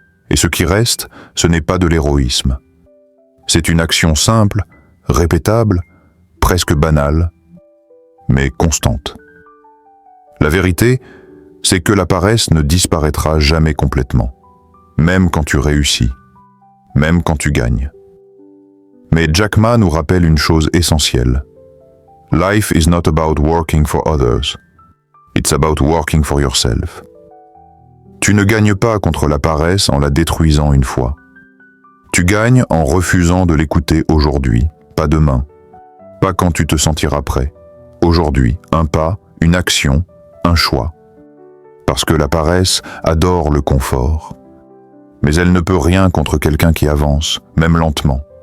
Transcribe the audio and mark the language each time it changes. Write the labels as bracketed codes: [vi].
[fr] Et ce qui reste, ce n'est pas de l'héroïsme. C'est une action simple, répétable, presque banale, mais constante. La vérité, c'est que la paresse ne disparaîtra jamais complètement, même quand tu réussis, même quand tu gagnes. Mais Jack Ma nous rappelle une chose essentielle. [en] Life is not about working for others. It's about working for yourself. [fr] Tu ne gagnes pas contre la paresse en la détruisant une fois. Tu gagnes en refusant de l'écouter aujourd'hui, pas demain, pas quand tu te sentiras prêt. Aujourd'hui, un pas, une action, un choix. Parce que la paresse adore le confort. Mais elle ne peut rien contre quelqu'un qui avance, même lentement.